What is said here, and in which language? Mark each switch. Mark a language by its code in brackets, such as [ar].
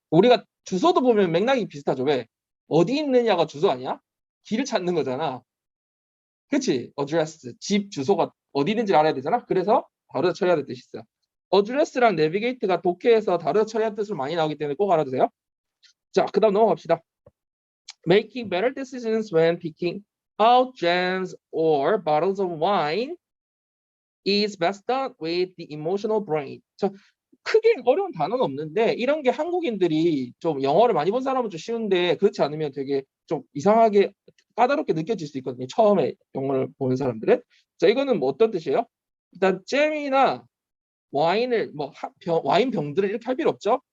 [ko] 우리가 주소도 보면 맥락이 비슷하죠. 왜? 어디 있느냐가 주소 아니야? 길을 찾는 거잖아. 그치? address. 집 주소가 어디 있는지 알아야 되잖아. 그래서 다루다 처리해야 될 뜻이 있어요. address랑 navigate가 독해에서 다루다 처리하는 뜻으로 많이 나오기 때문에 꼭 알아두세요. 자, 그 다음 넘어갑시다. [en] Making better decisions when picking out jams or bottles of wine is best done with the emotional brain. [ko] 자, 크게 어려운 단어는 없는데 이런 게 한국인들이 좀 영어를 많이 본 사람은 좀 쉬운데 그렇지 않으면 되게 좀 이상하게 까다롭게 느껴질 수 있거든요. 처음에 영어를 보는 사람들은. 자, 이거는 뭐 어떤 뜻이에요? 일단 잼이나 와인을 와인 병들을 이렇게 할 필요 없죠.